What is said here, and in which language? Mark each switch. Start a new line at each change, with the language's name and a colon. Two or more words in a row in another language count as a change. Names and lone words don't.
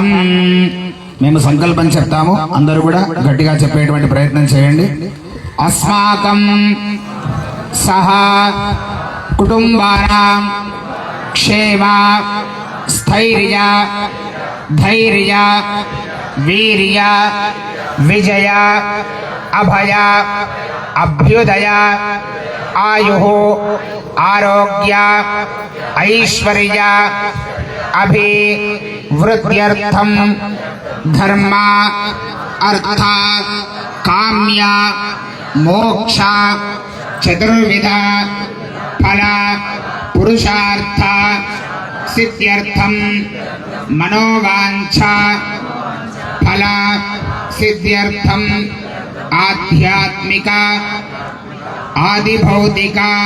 Telugu: మేము సంకల్పం చెప్తాము, అందరూ కూడా గట్టిగా చెప్పేటువంటి ప్రయత్నం చేయండి.
Sanskrit: అస్మాకం సహ కుటుంబానాం క్షేమ స్థైర్య ధైర్య వీర్య विजय अभय अभ्युदय आयुः आरोग्य ऐश्वर्य अभिवृद्ध्यर्थं धर्म अर्थ काम्य मोक्ष चतुर्विध फल पुरुषार्थ सिद्ध्यर्थं मनोवांछा फल सिद्ध्यर्थं आध्यात्मिक आदिभौतिक